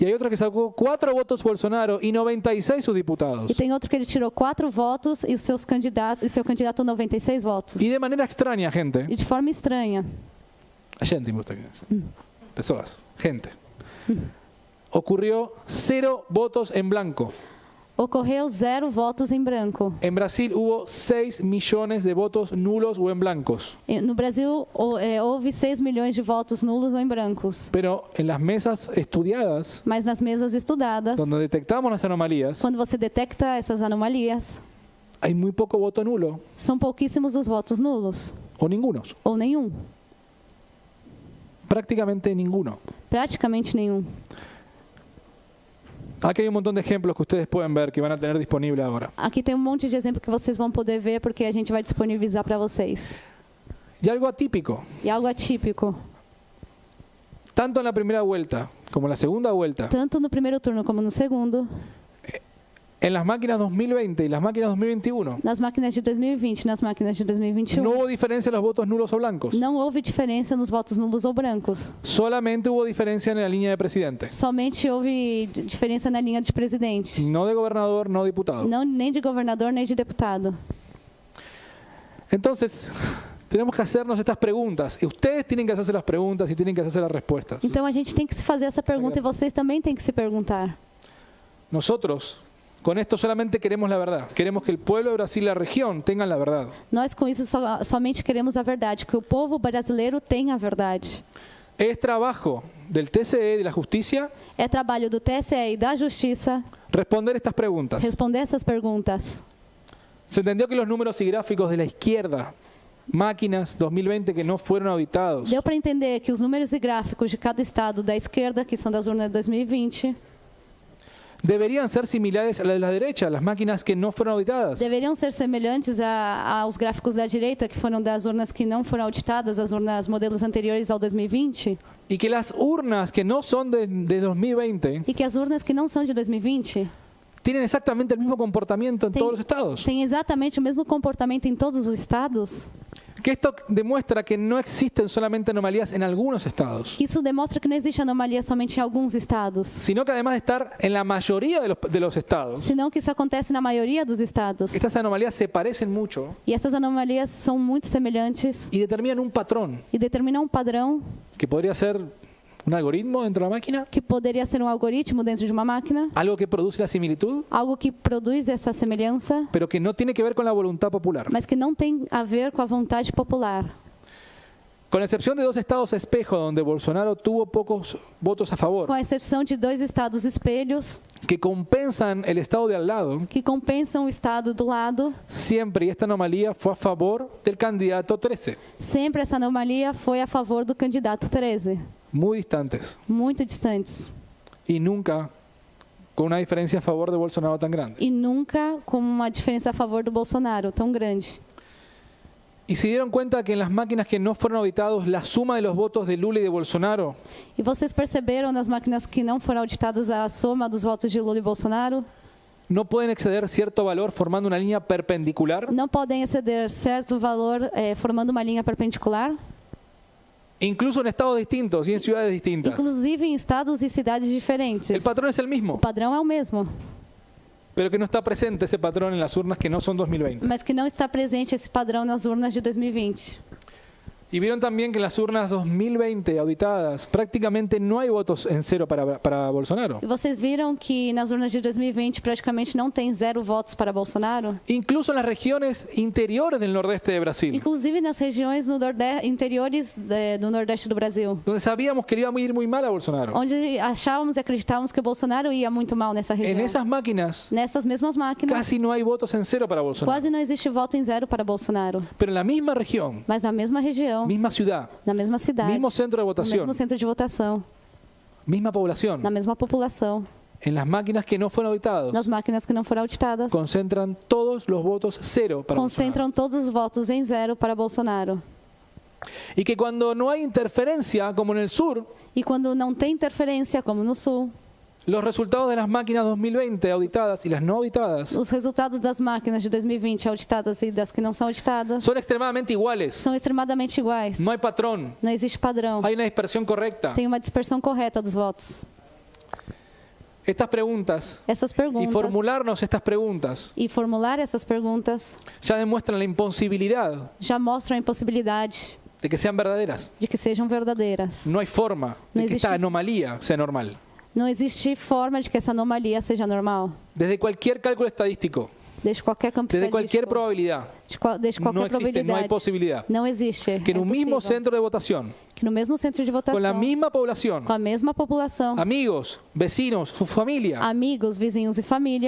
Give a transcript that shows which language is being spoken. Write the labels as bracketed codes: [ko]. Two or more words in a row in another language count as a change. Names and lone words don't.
[es] Y hay otros que sacó 4 votos Bolsonaro y 96 sus diputados. [pt] E tem outro que ele tirou 4 votos e seu candidato 96 votos. [es] Y de manera extraña, gente, [pt] E de forma estranha. gente, [es] me gusta que- personas, gente, ocurrió 0 votos en blanco. [pt] Ocorreu 0 votos em branco. [es] En Brasil hubo 6 millones de votos nulos o en blancos. [pt] No Brasil, houve 6 milhões de votos nulos ou em brancos. [es] Pero en las mesas estudiadas, [pt] Mas nas mesas estudadas, [es] donde detectamos las anomalías, [pt] quando você detecta essas anomalias, [es] hay muy poco voto nulo [pt] são pouquíssimos os votos nulos, [es] o ninguno. [pt] ou nenhum. [es] Prácticamente ninguno. [pt] Praticamente nenhum. [es] Aquí hay un montón de ejemplos que ustedes pueden ver que van a tener disponible ahora. [pt] Aqui tem um monte de exemplo que vocês vão poder ver, porque a gente vai disponibilizar para vocês. [es] Y algo atípico, [pt] E algo atípico, [es] tanto en la primera vuelta como en la segunda vuelta, [pt] tanto no primeiro turno como no segundo, [es] en las máquinas 2020 y las máquinas 2021, [pt] nas máquinas de 2020 e nas máquinas de 2021, [es] no hubo diferencia en los votos nulos o blancos. [pt] não houve diferença nos votos nulos ou brancos. [es] Solamente hubo diferencia en la línea de presidente. [pt] Somente houve diferença na linha de presidente. [es] No de gobernador, no diputado. [pt] Não, nem de governador, nem de deputado. [es] Entonces, tenemos que hacernos estas preguntas. Y ustedes tienen que hacerse las preguntas y tienen que hacerse las respuestas. [pt] Então a gente tem que se fazer essa pergunta e vocês também têm que se perguntar. [es] Nosotros, con esto solamente queremos la verdad. Queremos que el pueblo de Brasil y la región tengan la verdad. [pt] Nós com isso somente queremos a verdade, que o povo brasileiro tenha a verdade. [es] Es trabajo del TCE y de la justicia [pt] É trabalho do TSE e da Justiça [es] responder estas preguntas. [pt] responder essas perguntas. [es] Se entendió que los números y gráficos de la izquierda, máquinas 2020 que no fueron auditados, [pt] Deu para entender que os números e gráficos de cada estado da esquerda, que são das urnas de 2020, [es] deberían ser similares a las de la derecha, las máquinas que no fueron auditadas. [pt] deveriam ser semelhantes aos gráficos da direita, que foram das urnas que não foram auditadas, as urnas modelos anteriores ao 2020, [es] Y que las urnas que no son de 2020 [pt] e que as urnas que não são de 2020 [es] tienen exactamente el mismo comportamiento en [pt] Tem- [es] todos los estados. [pt] têm exatamente o mesmo comportamento em todos os estados. [es] Que esto demuestra que no existen solamente anomalías en algunos estados, [pt] Isso demonstra que não existe anomalia somente em alguns estados, [es] sino que además de estar en la mayoría de los estados, [pt] senão que isso acontece na maioria dos estados. [es] estas anomalías se parecen mucho [pt] E essas anomalias são muito semelhantes [es] y determinan un patrón [pt] e determinam um padrão [es] que podría ser un algoritmo dentro de la máquina, [pt] que poderia ser um algoritmo dentro de uma máquina, [es] algo que produce la similitud, [pt] algo que produz essa semelhança, [es] pero que no tiene que ver con la voluntad popular. [pt] mas que não tem a ver com a vontade popular. [es] Con excepción de 2 estados espejo donde Bolsonaro tuvo pocos votos a favor, [pt] Com a exceção de 2 estados espelhos [es] que compensan el estado de al lado, [pt] que compensam o estado do lado, [es] siempre, y esta anomalía fue a favor del candidato 13, [pt] sempre essa anomalia foi a favor do candidato 13, [es] muy distantes, [pt] muito distantes. [es] y nunca con una diferencia a favor de Bolsonaro tan grande. [pt] E nunca com uma diferença a favor do Bolsonaro tão grande. [es] Y se dieron cuenta que en las máquinas que no fueron auditados, la suma de los votos de Lula y de Bolsonaro [pt] E vocês perceberam nas máquinas que não foram auditadas a soma dos votos de Lula e Bolsonaro? [es] no pueden exceder cierto valor formando una línea perpendicular, [pt] não podem exceder certo valor formando uma linha perpendicular, [es] incluso en estados distintos y en ciudades distintas. [pt] inclusive em estados e cidades diferentes. [es] El patrón es el [pt] O [es] mismo, [pt] padrão é o mesmo, [es] pero que no está presente ese patrón en las urnas que no son 2020. [pt] mas que não está presente esse padrão nas urnas de 2020. [es] Y vieron también que en las urnas 2020 auditadas prácticamente no hay votos en cero para Bolsonaro. [pt] E vocês viram que nas urnas de 2020 praticamente não tem 0 votos para Bolsonaro? [es] Incluso en las regiones interiores del nordeste de Brasil, [pt] Inclusive nas regiões no interiores do Nordeste do Brasil, [es] donde sabíamos que le iba a ir muy mal a Bolsonaro. [pt] onde achávamos e acreditávamos que o Bolsonaro ia muito mal nessa [es] En [pt] região. [es] esas máquinas [pt] Nessas mesmas máquinas, [es] casi no hay votos en cero para Bolsonaro. [pt] quase não existe voto em 0 para Bolsonaro. [es] Pero en la misma región, [pt] Mas na mesma região, [es] misma ciudad, [pt] na mesma cidade, [es] mismo centro de [pt] no [es] votación, [pt] mesmo centro de votação, [es] misma población, [pt] na mesma população, [es] en las máquinas que no fueron auditadas, [pt] nas máquinas que não foram auditadas, [es] concentran todos los votos cero para Bolsonaro. [pt] concentram todos os votos em 0 para Bolsonaro. [es] Y que cuando no hay interferencia, como en el sur, [pt] E quando não tem interferência, como no Sul, [es] los resultados de las máquinas 2020 auditadas y las no auditadas [pt] os resultados das máquinas de 2020 auditadas e das que não são auditadas [es] son extremadamente iguales. [pt] são extremadamente iguais. [es] No hay patrón, [pt] Não existe padrão. [es] hay una dispersión correcta. [pt] Tem uma dispersão correta dos votos. [es] Estas preguntas [pt] Essas [es] y [pt] perguntas [es] formularnos estas preguntas [pt] e formular essas perguntas [es] ya demuestran la imposibilidad [pt] já mostram a impossibilidade [es] de que sean verdaderas. [pt] de que sejam verdadeiras. [es] No hay forma [pt] No [es] de que [pt] existe- [es] esta anomalía sea normal. [pt] Não existe forma de que essa anomalia seja normal. [es] Desde cualquier cálculo estadístico, [pt] Desde qualquer campo [es] desde cualquier estadístico, probabilidad, [pt] desde [es] no [pt] qualquer [es] existe, no hay [pt] probabilidade, [es] posibilidad [pt] não existe. [es] que en [pt] É [es] un mismo [pt] possível [es] centro de votación, [pt] que no mesmo centro de votação, [es] con la misma población, [pt] com a mesma população, [es] amigos, vecinos, su familia, [pt] amigos, vizinhos e família,